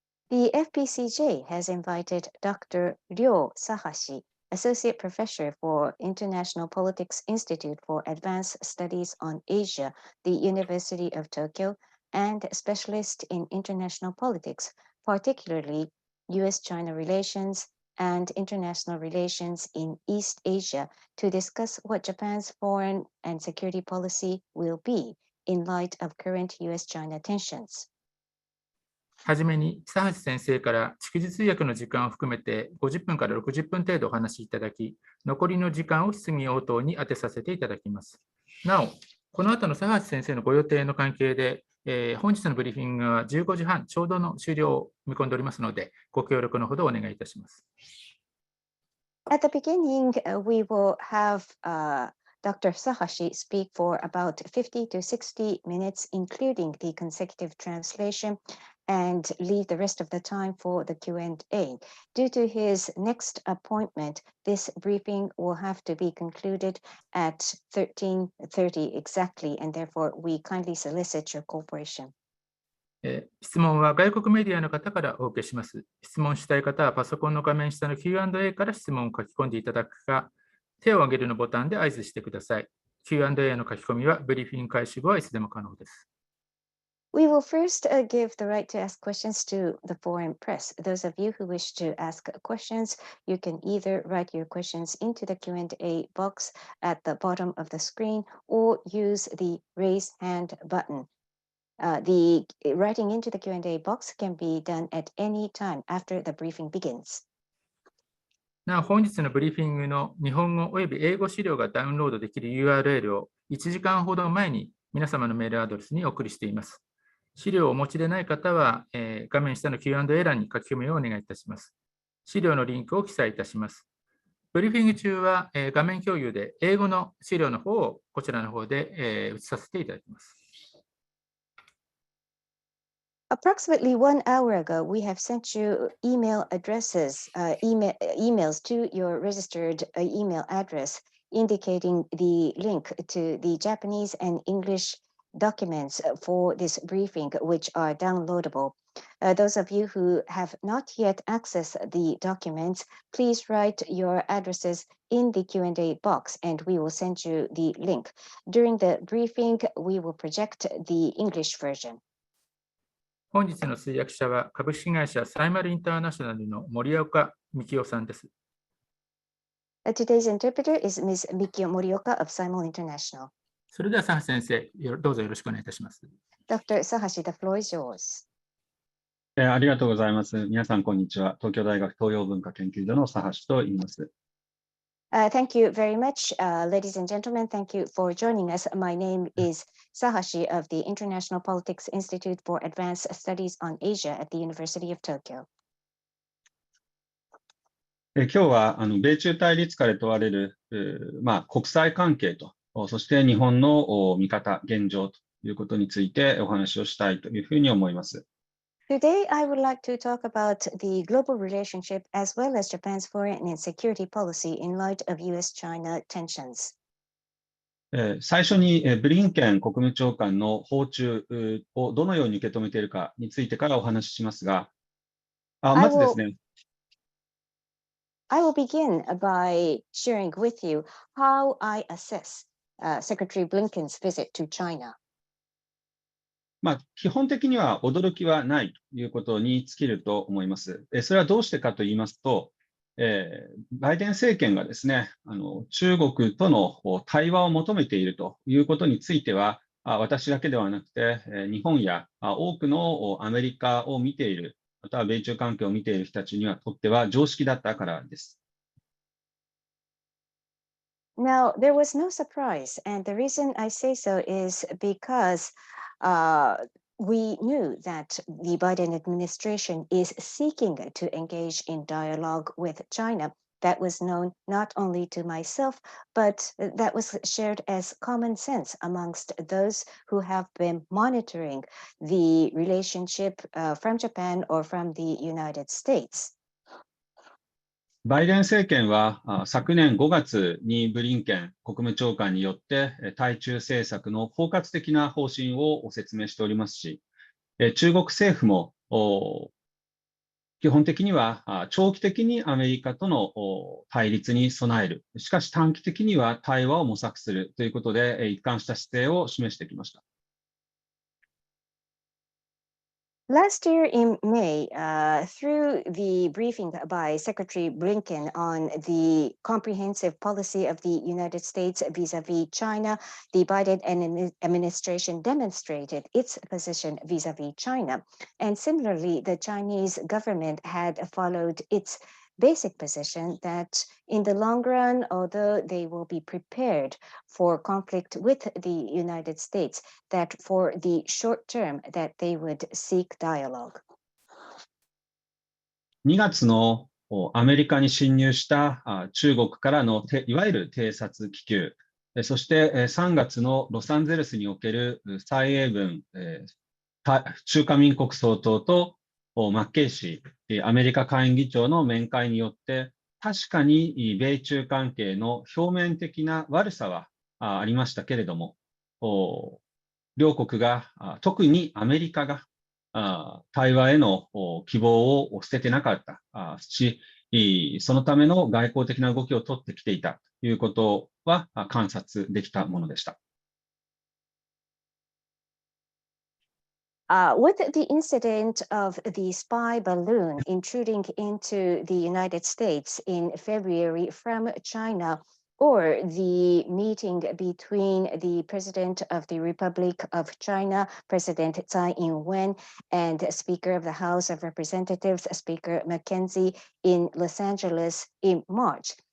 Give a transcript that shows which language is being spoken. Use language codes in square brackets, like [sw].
[en] The FPCJ has invited Dr. Ryo Sahashi, Associate Professor for International Politics Institute for Advanced Studies on Asia, the University of Tokyo, and Specialist in International Politics, particularly U.S. China relations and international relations in East Asia, to discuss what Japan's foreign and security policy will be in light of current U.S. China tensions. [ja] はじめに、佐橋先生から逐次通訳の時間を含めて50分から60分程度お話しいただき、残りの時間を質疑応答に当てさせていただきます。なお、この後の佐橋先生のご予定の関係で、本日のブリーフィングは15時半ちょうどの終了を見込んでおりますので、ご協力のほどお願いいたします。 [en] At the beginning, we will have Dr. Sahashi speak for about 50 to 60 minutes, including the consecutive translation, and leave the rest of the time for the Q&A. Due to his next appointment, this briefing will have to be concluded at 13:30 exactly, and therefore we kindly solicit your cooperation. [ja] 質問は外国メディアの方からお受けします。質問したい方はパソコンの画面下の Q&A から質問を書き込んでいただくか、手を挙げるのボタンで合図してください。 Q&A の書き込みはブリーフィング開始後はいつでも可能です。 [en] We will first give the right to ask questions to the foreign press. Those of you who wish to ask questions, you can either write your questions into the Q&A box at the bottom of the screen or use the raise hand button. The writing into the Q&A box can be done at any time after the briefing begins. [ja] なお、本日のブリーフィングの日本語および英語資料がダウンロードできる URL を1時間ほど前に皆様のメールアドレスにお送りしています。資料をお持ちでない方は、画面下の Q&A 欄に書き込みをお願いいたします。資料のリンクを記載いたします。ブリーフィング中は、画面共有で英語の資料の方をこちらの方で、映させていただきます。 [en] Approximately 1 hour ago, we have sent you email addresses, emails to your registered email address, indicating the link to the Japanese and English documents for this briefing, which are downloadable. Those of you who have not yet accessed the documents, please write your addresses in the Q&A box, and we will send you the link. During the briefing, we will project the English version. [ja] 本日の通訳者は株式会社サイマルインターナショナルの森岡幹夫さんです。 [en] Today's interpreter is Ms. Mikio Morioka of Simul International. [ja] それでは佐橋先生、どうぞよろしくお願いいたします。 [en] Dr. Sahashi, the floor is yours. [ja] ありがとうございます。皆さん、こんにちは。東京大学東洋文化研究所の佐橋と言います。 [en] Thank you very much, ladies and gentlemen. Thank you for joining us. My name is Sahashi of the International Politics Institute for Advanced Studies on Asia at the University of Tokyo. [ja] 今日は米中対立下で問われる、国際関係と、そして日本の見方、現状ということについてお話をしたいというふうに思います。 [en] Today, I would like to talk about the global relationship as well as Japan's foreign and security policy in light of U.S. China tensions. [ja] 最初にブリンケン国務長官の訪中をどのように受け止めているかについてからお話ししますが、まずですね。 [en] I will begin by sharing with you how I assess Secretary Blinken's visit to China. [ja] 基本的には驚きはないということに尽きると思います。それはどうしてかと言いますと、バイデン政権がですね、中国との対話を求めているということについては、私だけではなくて、日本や多くのアメリカを見ている、または米中関係を見ている人たちにはとっては常識だったからです。 [en] Now, there was no surprise, and the reason I say so is because we knew that the Biden administration is seeking to engage in dialogue with China. That was known not only to myself, but that was shared as common sense amongst those who have been monitoring the relationship from Japan or from the United States. [ja] バイデン政権は昨年5月にブリンケン国務長官によって対中政策の包括的な方針を説明しておりますし、中国政府も基本的には長期的にアメリカとの対立に備える、しかし短期的には対話を模索するということで一貫した姿勢を示してきました。 [en] Last year in May, through the briefing by Secretary Blinken on the comprehensive policy of the United States vis-a-vis China, the Biden administration demonstrated its position vis-a-vis China. And similarly, the Chinese government had followed its basic position that in the long run, although they will be prepared for conflict with the United States, that for the short term that they would seek dialogue. [ja] 2月のアメリカに侵入した中国からのいわゆる偵察気球、そして3月のロサンゼルスにおける蔡英文中華民国総統とマッケイ氏、アメリカ下院議長の面会によって、確かに米中関係の表面的な悪さはありましたけれども、両国が、特にアメリカが対話への希望を捨ててなかったし、そのための外交的な動きを取ってきていたということは観察できたものでした。 [en] With the incident of the spy balloon intruding into the United States in February from China, or the meeting between the President of the Republic of China, President Tsai Ing-wen, and Speaker of the House of Representatives, Speaker Mackenzie, in Los Angeles in March.